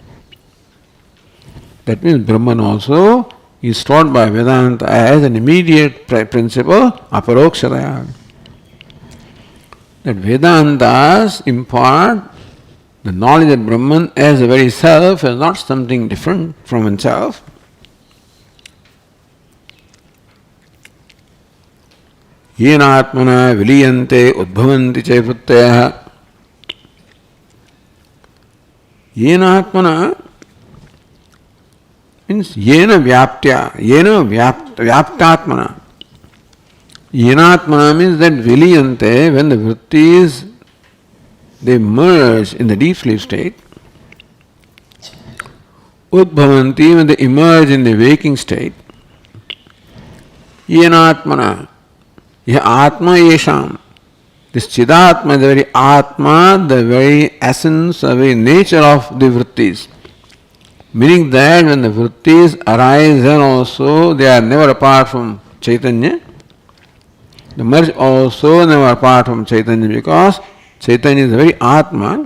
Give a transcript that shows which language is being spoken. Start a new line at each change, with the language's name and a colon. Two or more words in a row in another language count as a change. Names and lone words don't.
English: That means Brahman also is taught by Vedanta as an immediate principle, aparokshadaya. That Vedantas impart the knowledge that Brahman as the very self is not something different from oneself.
Sanskrit: येन आत्मना विलीयन्ते उद्भवन्ति च वृत्तयः. येन आत्मना means येन व्याप्त्या, येन व्याप्तात्मना.
English: Yenatmana means that viliyante, when the vrittis they merge in the deep sleep state. Udbhavanti, when they emerge in the waking state.
Sanskrit: येनात्मना, यः आत्मा येषाम्.
English: This chidatma, the very atma, the very essence, the very nature of the vrittis. Meaning that when the vrittis arise, then also they are never apart from Chaitanya. The merge also never apart from Chaitanya because Chaitanya is the very Atma.